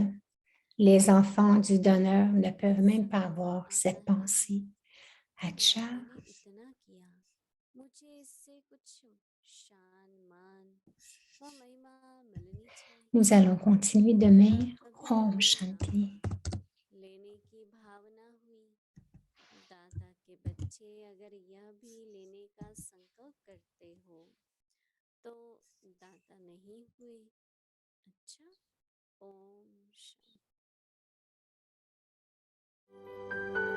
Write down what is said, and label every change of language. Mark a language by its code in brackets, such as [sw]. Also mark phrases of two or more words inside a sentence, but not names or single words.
[fr] Les enfants du donneur ne peuvent même pas avoir cette pensée. Acha. Nous allons continuer demain. [hi] ओम शांति. दाता के बच्चे अगर यह भी लेने का संकल्प करते हो तो दाता नहीं हुए। अच्छा, ओम शांति।